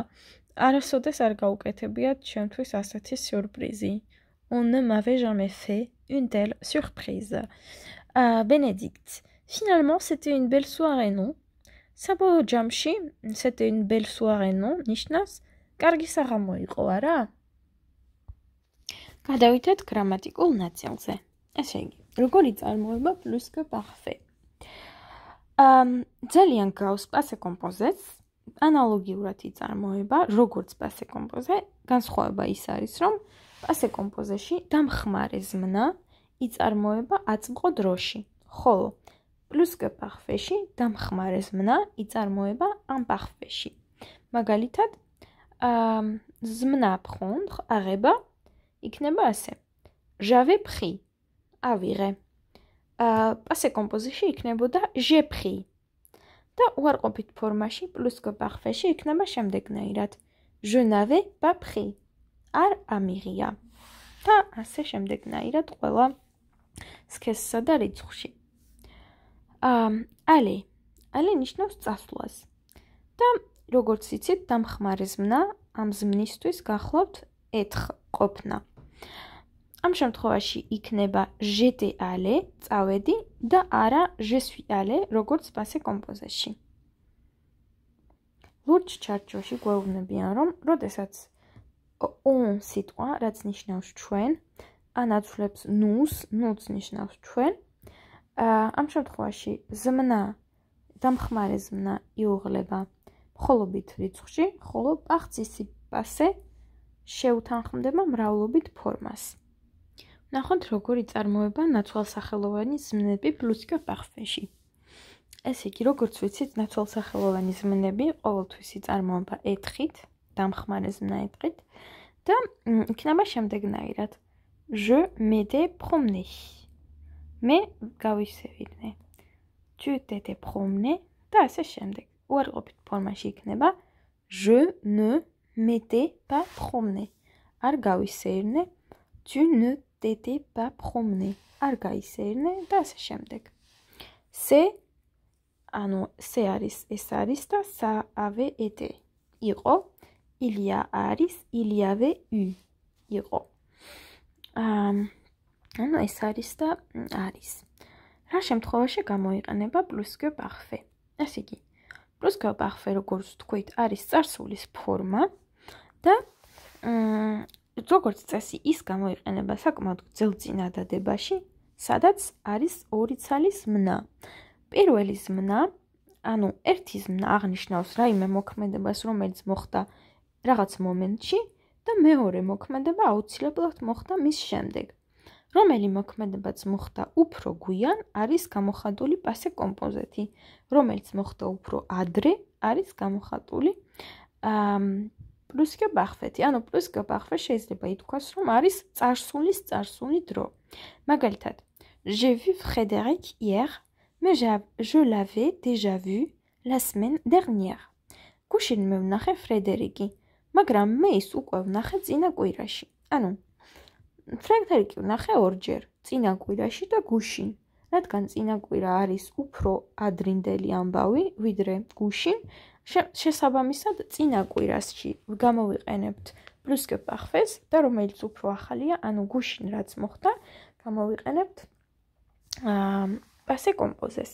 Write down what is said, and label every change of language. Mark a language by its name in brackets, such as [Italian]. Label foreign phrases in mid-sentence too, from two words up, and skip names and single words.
[Georgian] არასოდეს არ გაუკეთებიათ ჩემთვის ასეთი სიურპრიზი. [French] On ne m'avait jamais fait une telle surprise. Bénédicte. Finalement, c'était une belle soirée, non? [Georgian] საბოლოო ჯამში, [French] c'était une belle soirée, non? [Georgian] ნიშნავს, კარგი საღამო იყო, არა? გადავიდეთ გრამატიკულ ნაწილზე. ესე იგი, როგორი წარმოება [French] plus que parfait. [Georgian] ძალიან გავს [French] passé composé- [Georgian] ს, ანალოგიურად იწარმოება, როგორც [French] passé composé, [Georgian] განსხვავება ის არის, რომ [French] passé composé- [Georgian] ში დამხმარე ზმნა იწარმოება აწმყო დროში, ხოლო [French] plus que parfait- [Georgian] ში დამხმარე ზმნა იწარმოება imparfait-ში. მაგალითად, ზმნა prendre, აღება, იქნება ასე. [French] J'avais pris, [Georgian] ავიღე. passé composé-ში იქნებოდა [French] j'ai pris. [Georgian] და უარყოფით ფორმაში [French] plus que parfait- [Georgian] ში იქნება შემდეგნაირად. [French] Je n'avais pas pris. [Georgian] არ ამიღია. და ასე შემდეგნაირად ყველა სქესსა და რიცხვში. Allez. Allez ნიშნავს წასვლას. და როგორც იცით, დამხმარე ზმნა ამ ზმნისთვის გახლავთ être ყოფნა. ამ შემთხვევაში იქნება [French] j'étais allé, [Georgian] წავედი და არა [French] je suis allé, [Georgian] როგორც [French] passé composé- [Georgian] ში. ლურჯ ჩარჩოში გვეუბნებიან, რომ როდესაც on სიტყვა, რაც ნიშნავს ჩვენ, ანაცვლებს nous, nous ნიშნავს ჩვენ, ამ შემთხვევაში ზმნა, დამხმარე ზმნა იუღლება მხოლობით რიცხვში, ხოლო [French] particip passé [Georgian] შეუთანხმდება მრავლობით ფორმას. ნახოთ, როგორ იწარმოება ნაცვალსახელოვანი ზმნები [French] plus que parfait- [Georgian] ში. ესე იგი, როგორც ვიცით, ნაცვალსახელოვანი ზმნები ყოველთვის იწარმოება être-ით, დამხმარე ზმნა être-ით და იქნება შემდეგნაირად. [French] Je m'étais promené. [Georgian] მე გავისევინე. [French] Tu t'étais promené [Georgian] და ასე შემდეგ. უარყოფით ფორმაში იქნება [French] je ne m'étais pas promené. [Georgian] არ გავისეირნე. [French] Tu ne t'étais pas promené. [Georgian] არ გაისეირნე და ასე შემდეგ. C'est ანუ c'est არის, ეს არის და [French] ça avait été. [Georgian] იყო, [French] il y a [Georgian] არის, [French] il y avait eu. [Georgian] იყო. ანუ ეს არის და არის. რა შემთხვევაში გამოიყენება [French] plus que parfait. [Georgian] ესე იგი, [French] plus que parfait, [Georgian] როგორც თქვით, არის წარსულის ფორმა და როგორც წესი ის გამოიყენება საკმაოდ გრძელ წინადადებაში, სადაც არის ორი ცალის ზმნა. პირველი ზმნა, ანუ ერთი ზმნა აღნიშნავს რაიმე მოქმედებას, რომელიც მოხდა რაღაც მომენტში და მეორე მოქმედება აუცილებლად მოხდა მის შემდეგ. რომელი მოქმედებაც მოხდა უფრო გვიან, არის გამოხატული [French] passé composé, [Georgian] რომელიც მოხდა უფრო ადრე, არის გამოხატული [French] plus que parfait. [Georgian] ანუ [French] plus que parfait [Georgian] შეიძლება ითქვას, რომ არის წარსულის წარსული დრო. მაგალითად, [French] j'ai vu Frédéric hier, mais je l'avais déjà vu la semaine dernière. [Georgian] გუშინ მე ვნახე ფრედერიკი, მაგრამ მე ის უკვე ვნახე წინა კვირაში. ანუ ფრედერიკი ვნახე ორჯერ, წინა კვირაში და გუშინ. რადგან წინა კვირა არის უფრო ადრინდელი ამბავი, ვიდრე გუშინ, შესაბამისად წინა კვირასში გამოვიყენებთ [French] plus que parfait [Georgian] და რომელიც უფრო ახალია, ანუ გუშინ რაც მოხდა, გამოვიყენებთ [French] passé composé.